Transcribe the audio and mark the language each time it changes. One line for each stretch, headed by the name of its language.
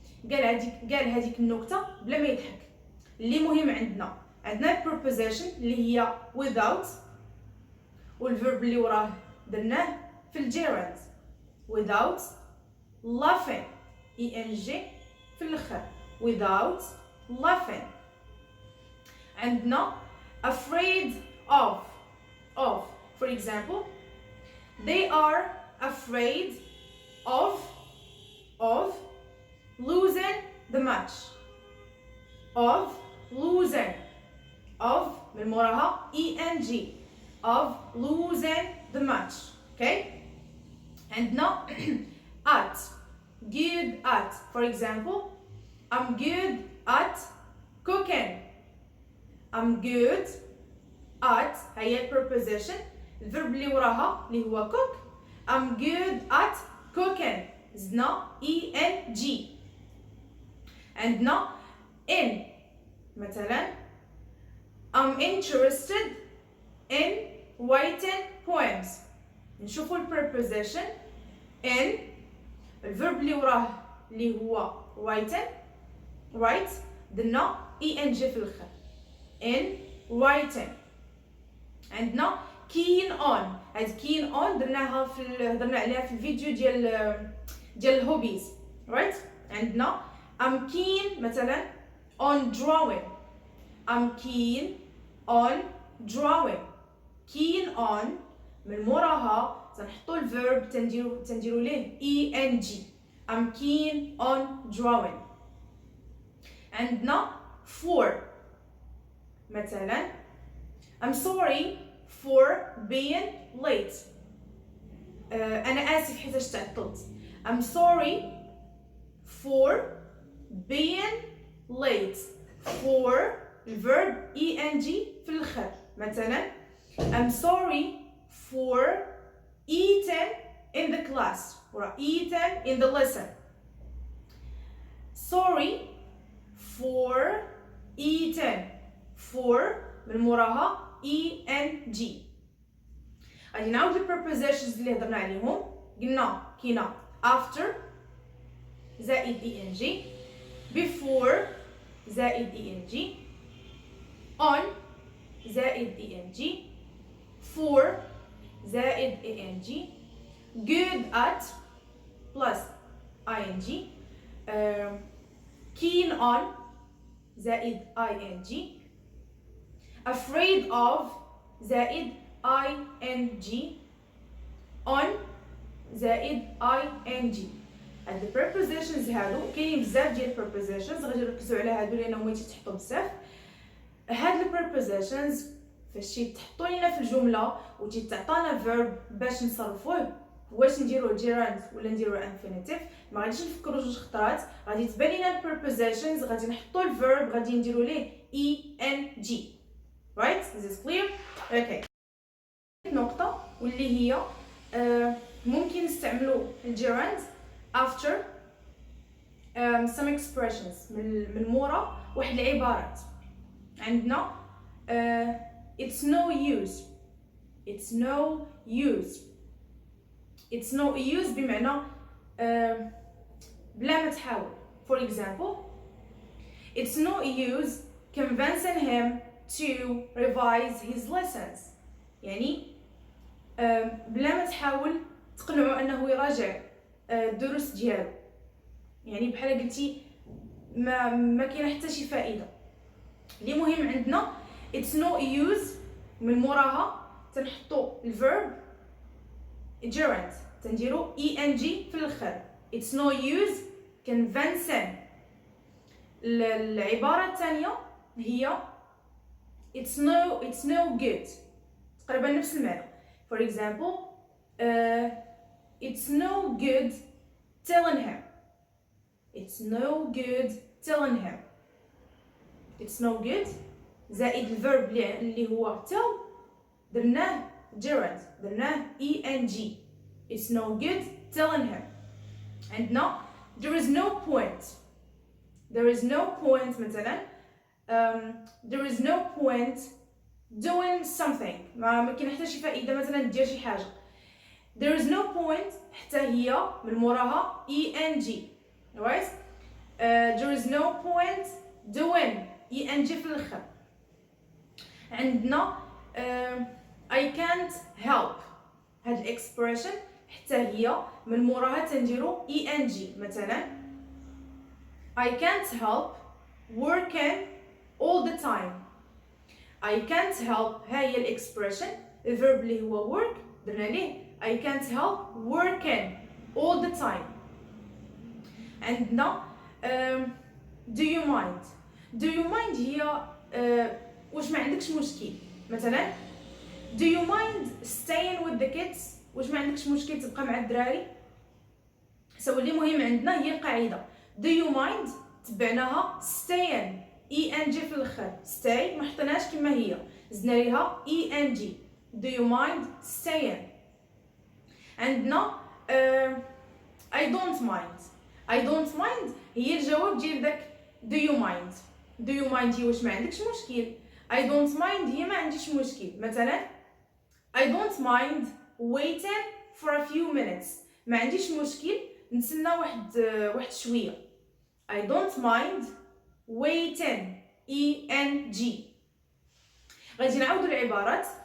Arabic: قال هذيك النكتة بلا ما يضحك. اللي مهم عندنا preposition اللي هي without والverb اللي وراه درناه في الجيرند without laughing ing في الاخر without laughing.
English: عندنا afraid of for example they are afraid of losing the match. of losing of من موراها eng of losing the match. okay. عندنا at good at for example I'm good at cooking.
Arabic: I'm good at هي preposition الverb اللي وراها اللي هو cook.
English: I'm good at cooking زدنا eng. عندنا in مثلا I'm interested in writing poems.
Arabic: نشوفوا preposition in الverb اللي وراه اللي هو write درنا eng في الاخر in writing. عندنا keen on هاد keen on درنا عليها في الفيديو ديال الهوبيز right.
English: عندنا I'm keen مثلا on drawing. I'm keen on drawing.
Arabic: keen on من موراها تنحطوا الverb تنديروا ليه eng.
English: I'm keen on drawing. عندنا for مثلا I'm sorry for being late. أنا آسف حيت تعطلت. I'm sorry for being late. for الverb eng في الآخر. مثلا I'm sorry for eating in the class or eating in the lesson. sorry for eating.
Arabic: for من موراها eng. غادي نعاود البريبوزيشنز اللي هضرنا عليهم.
English: قلنا كاينه after زائد ing before زائد ing on زائد ing for زائد ing good at plus ing keen on زائد ing afraid of زائد ing on زائد ing.
Arabic: هاد البريبوزيشنز هادو كاينين بزاف ديال البريبوزيشنز غادي نركزوا على هادو لانهم هما تيتحطوا بزاف. هاد البريبوزيشنز فاش تيتحطوا لينا في الجمله وتيتعطانا فيرب باش نصرفوه واش نديروه جيراند ولا نديروه انفينيتيف ما غاديش نفكروا جوج خطرات. غادي تبان لينا البريبوزيشنز غادي نحطوا الفيرب غادي نديروا ليه eng right.
English: this is clear. okay.
Arabic: نقطه واللي هي ممكن نستعملوا الجيراند after some expressions من مورا واحد العبارات.
English: عندنا it's no use. it's no use.
Arabic: it's no use بمعنى بلا ما تحاول.
English: for example it's no use convincing him to revise his lessons.
Arabic: يعني بلا ما تحاول تقنعه انه يراجع الدروس ديالو. يعني بحال قلتي ما كاينه حتى شي فائده. اللي مهم عندنا it's no use من موراها تنحطوا الفيرب gerund تنديروا eng في الاخر.
English: it's no use convincing.
Arabic: العباره الثانيه هي it's no good تقريبا نفس المعنى.
English: for example it's no good telling him. it's no good telling him.
Arabic: it's no good زائد الفيرب اللي هو tell درناه gerund درناه eng.
English: it's no good telling him. عندنا there is no point. there is no point مثلا there is no point doing something ما كاين حتى شي فائده مثلا دير شي حاجه. there is no point حتى هي من موراها eng right. there is no point doing eng في الاخر. عندنا I can't help هاد الاكسبريشن حتى هي من موراها تنديرو eng مثلا I can't help working all the time. I can't help ها هي الاكسبريشن الفيرب اللي هو work درنا ليه I can't help working all the time. عندنا do you mind.
Arabic: do you mind هي واش ما عندكش مشكل مثلا do you mind staying with the kids واش ما عندكش مشكل تبقى مع الدراري. سو اللي مهم عندنا هي القاعده do you mind تبعناها staying eng في الاخر. stay ما حطيناش كما هي زدنا ليها eng do you mind staying.
English: عندنا I don't mind. I don't mind هي الجواب ديال داك do you mind.
Arabic: do you mind هي واش ما عندكش مشكل. I don't mind هي ما عنديش مشكل.
English: مثلا I don't mind waiting for a few minutes ما عنديش مشكل نتسنى واحد شويه. I don't mind waiting eng.
Arabic: غادي نعاودوا العبارات.